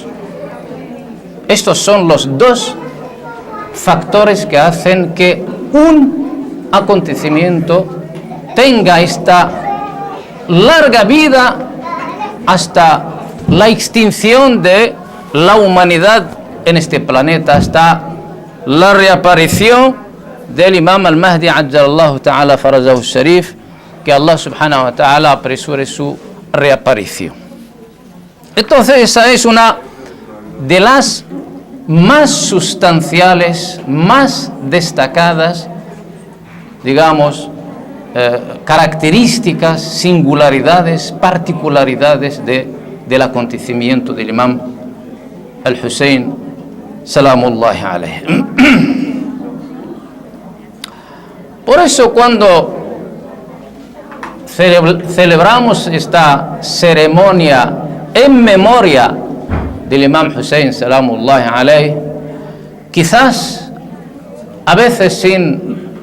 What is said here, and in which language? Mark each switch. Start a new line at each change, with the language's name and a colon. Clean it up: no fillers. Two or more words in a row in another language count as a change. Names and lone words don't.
Spanish: Estos son los dos factores que hacen que un acontecimiento tenga esta larga vida hasta la extinción de la humanidad en este planeta, hasta la reaparición del Imam al-Mahdi
Arabic: عجل الله تعالى فرجه الشريف,
Spanish: que Allah
Arabic: سبحانه وتعالى
Spanish: apresure su reaparición. Entonces esa es una de las más sustanciales, más destacadas, digamos, características, singularidades, particularidades del acontecimiento del Imam al-Hussein
Arabic: سلام الله عليه.
Spanish: Por eso cuando celebramos esta ceremonia en memoria del Imam Hussein
Arabic: سلام الله عليه,
Spanish: quizás a veces sin